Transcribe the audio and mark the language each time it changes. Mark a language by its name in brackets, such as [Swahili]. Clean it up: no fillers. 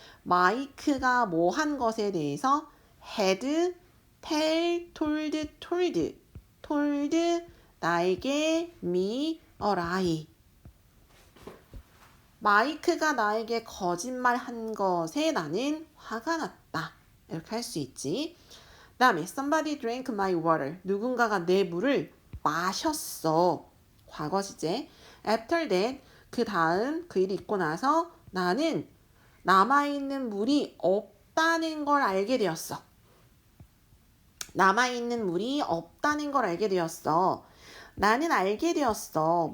[Korean] 마이크가 뭐 한 것에 대해서 had, tell, told 나에게 [English] me a lie. [Korean] 마이크가 나에게 거짓말 한 것에 나는 화가 났다. 이렇게 할 수 있지. 그 다음에 [English] somebody drank my water. [Korean] 누군가가 내 물을 마셨어. 과거 시제. [English] after that, [Korean] 그 다음 그 일이 있고 나서 나는 남아있는 물이 없다는 걸 알게 되었어. 남아있는 물이 없다는 걸 알게 되었어. 나는 알게 되었어.